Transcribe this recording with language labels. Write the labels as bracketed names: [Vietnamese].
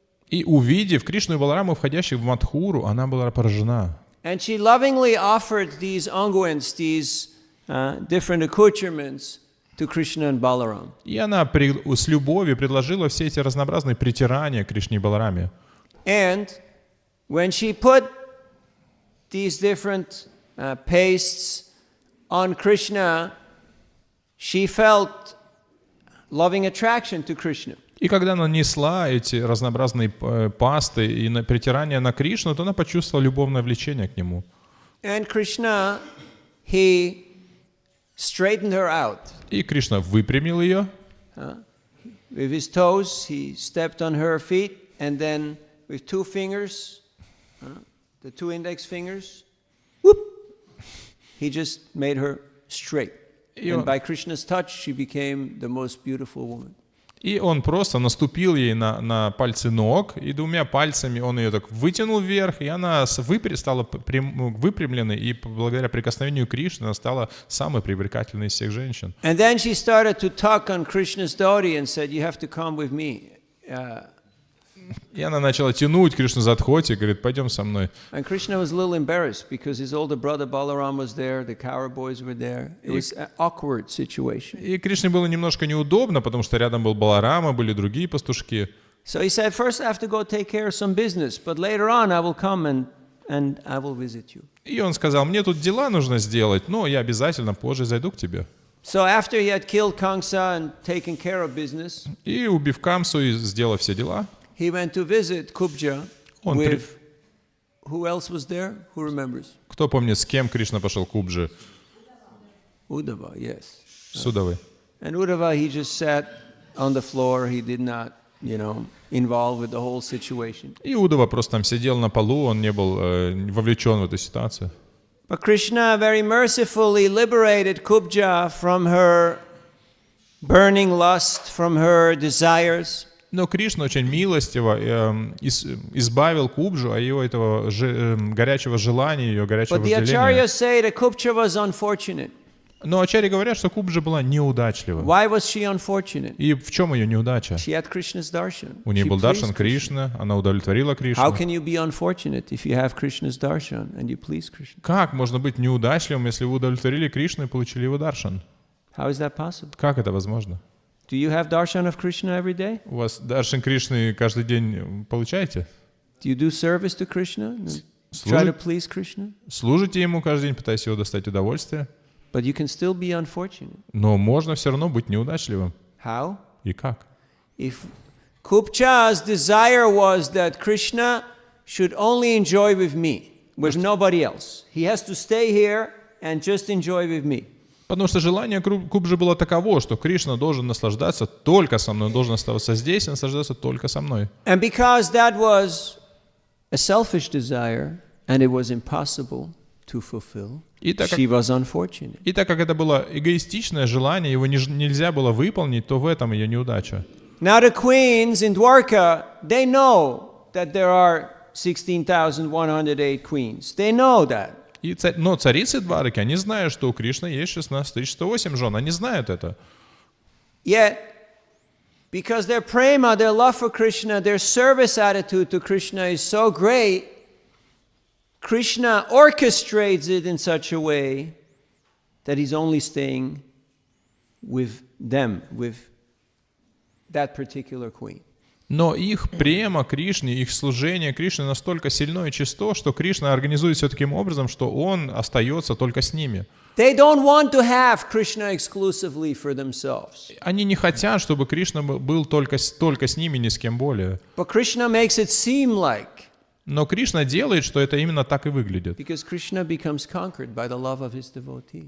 [Russian] И увидев Кришну и Балараму, входящих в Мадхуру, она была поражена. [English] And she lovingly offered these unguents, these different accoutrements, to Krishna and Balaram. [Russian] И она с любовью предложила все эти разнообразные притирания Кришне и Балараме. [English] And when she put these different pastes on Krishna, she felt loving attraction to Krishna. [Russian] И когда она несла эти разнообразные пасты и притирания на Кришну, то она почувствовала любовное влечение к нему. [English] And Krishna, he straightened her out. [Russian] И Кришна выпрямил ее. [English] With his toes, he stepped on her feet, and then with two fingers, the two index fingers, whoop, he just made her straight. And by Krishna's touch, she became the most beautiful woman. [Russian] И он просто наступил ей на пальцы ног, и двумя пальцами он ее так вытянул вверх, и она стала выпрямленной, и благодаря прикосновению Кришны она стала самой привлекательной из всех женщин. [English] And then she started to tug on Krishna's dhoti and said, "You have to come with me." [Russian] И она начала тянуть Кришну за дхоти и говорит, пойдем со мной. [English] And Krishna was a little embarrassed because his older brother Balaram was there, the cowherd boys were there. It was an awkward situation. [Russian] И Кришне было немножко неудобно, потому что рядом был Баларама, были другие пастушки. [English] So he said, first I have to go take care of some business, but later on I will come and I will visit you. [Russian] И он сказал, мне тут дела нужно сделать, но я обязательно позже зайду к тебе. [English] So after he had killed Kamsa and taken care of business, [Russian] И убив Камсу и сделав все дела, [English] he went to visit Kubja with, who else was there? Who remembers? [Russian] Кто помнит, с кем Кришна пошел к Кубже? [English] Uddhava, yes. [Russian] С Удавой. [English] And Uddhava, he just sat on the floor. He did not, involved with the whole situation. [Russian] И Удава просто там сидел на полу, он не был вовлечен в эту ситуацию. [English] But Krishna very mercifully liberated Kubja from her burning lust, from her desires. [Russian] Но Кришна очень милостиво избавил Кубжу от ее этого горячего желания, ее горячего вожделения. [English] Say that Kubja was unfortunate. [Russian] Но ачарьи говорят, что Кубжа была неудачлива. [English] Why was she unfortunate? [Russian] И в чем ее неудача? [English] She had Krishna's darshan. [Russian] У нее был даршан Кришны, она удовлетворила Кришну. [English] How can you be unfortunate if you have Krishna's darshan and you please Krishna? [Russian] Как можно быть неудачливым, если вы удовлетворили Кришну и получили его даршан? [English] How is that possible? [Russian] Как это возможно? [English] Do you have darshan of Krishna every day? [Russian] У вас даршан Кришны каждый день получаете? [English] Do you do service to Krishna? Try to please Krishna? [Russian] Служите ему каждый день, пытаясь его достать удовольствие. [English] But you can still be unfortunate. [Russian] Но можно все равно быть неудачливым. [English] How? [Russian] И как? [English] If Kupcha's desire was that Krishna should only enjoy with me, with nobody else. He has to stay here and just enjoy with me. [Russian] Потому что желание Кубжи было таково, что Кришна должен наслаждаться только со мной, он должен оставаться здесь и наслаждаться только со мной. [English] And because that was a selfish desire and it was impossible to fulfill, she was unfortunate. [Russian] И так как это было эгоистичное желание, его нельзя было выполнить, то в этом ее неудача. [English] Now the queens in Dwarka, they know that there are 16,108 queens. They know that. [Russian] Но царицы Двараки, они знают, что у Кришны есть 16 108 жен. Они знают это. [English] Yet, because their prema, their love for Krishna, their service attitude to Krishna is so great, Krishna orchestrates it in such a way that he's only staying with them, with that particular queen. [Russian] Но их према Кришне, их служение Кришне настолько сильно и чисто, что Кришна организует все таким образом, что он остается только с ними. [English] They don't want to have Krishna exclusively for themselves. [Russian] Они не хотят, чтобы Кришна был только с ними, ни с кем более. [English] But Krishna makes it seem like. [Russian] Но Кришна делает, что это именно так и выглядит. [English] Because Krishna becomes conquered by the love of his devotee.